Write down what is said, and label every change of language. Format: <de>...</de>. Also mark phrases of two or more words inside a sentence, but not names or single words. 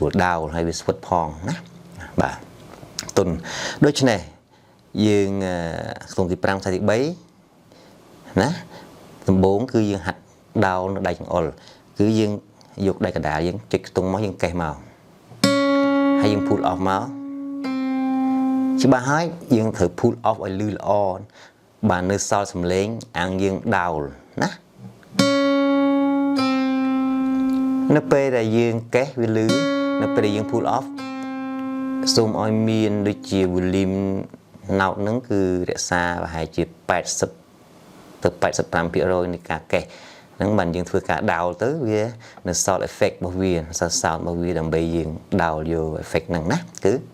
<km>លដោលហើយវាស្វិតផងណាបាទទុនដូច្នេះយើងខ្ទង់ទី5ខ្សែទី3ណាដំបូងគឺយើងហាត់ដោលនៅដៃចង្អុលគឺយើងយកដៃកណ្ដាលយើងចុចខ្ទង់មកយើងកេះមកហើយយើង</km> <en>pull off</en> <km>មកច្បាស់ហើយយើងត្រូវ</km> <en>pull off</en> <km>ឲ្យលឺល្អបាននៅសល់សំឡេងអាំងយើងដោលណា នៅពេលដែលយើងកេះវាលឺនៅពេលដែលយើង</km> <en>pull off</en> <km>សូមឲ្យមានដូចជា</km> <en>volume note</en> <km>ហ្នឹងគឺរក្សាប្រហែលជា80ទៅ 85% នៃការកេះហ្នឹងបានយើងធ្វើការដោលទៅវានៅ</km> <en>sound effect</en> <km>របស់វា sound របស់វាដើម្បីយើងដោលយក effect ហ្នឹងណាគឺ</km>